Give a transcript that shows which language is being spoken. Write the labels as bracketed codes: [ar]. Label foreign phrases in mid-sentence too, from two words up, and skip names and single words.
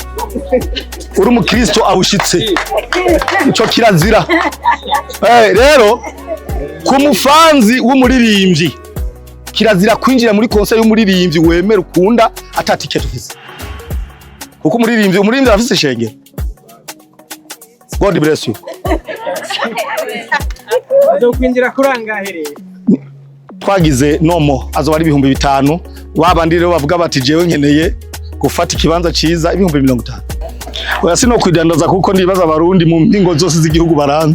[rn] Uri umukristo abushitse ico kirazira. Rero ku mufanzi w'umuririmbyi kirazira kwinjira muri concert y'umuririmbyi wemera ukunda ata ticket ufise, kuko umuririmbyi arafise ishengero. [en] God bless you. [rn] Azokwinjira kurangahere. Twagize nomo azoba ari 5,000, babandi rero bavuga bati jewe nkeneye gufata ikibanza ciza 50,000. Oya sino kwidandaza kuko ndibaza abarundi mu mpingo zose z'igihugu baranze.